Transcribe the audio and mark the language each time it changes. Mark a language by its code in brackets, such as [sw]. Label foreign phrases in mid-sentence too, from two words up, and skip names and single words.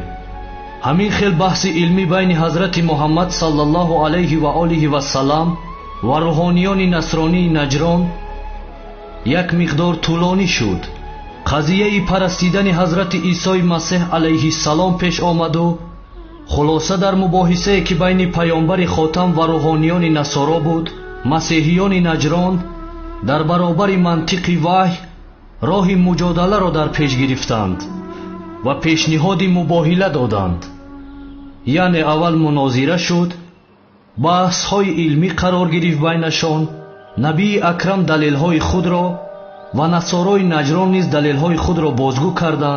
[tg] همین خیل بحث علمی بین حضرت محمد صلی الله علیه و آله و سلام و روحانیان نصرانی نجران یک مقدار طولانی شد. قضیه پرستیدن حضرت عیسی مسیح علیه السلام پیش آمد و خلاصه در مباحثه که بین پیامبر خاتم و روحانیان نصارا بود، مسیحیان نجران дар баробари мантиқи ваҳй роҳи муҷодаларо дар пеш гирифтанд ва пешниҳоди мубоҳила доданд. яъне аввал мунозира шуд, баҳсҳои илмӣ қарор гирифт байнашон, набии акрам далелҳои худро ва насорои наҷрон низ далелҳои худро бозгӯ карданд.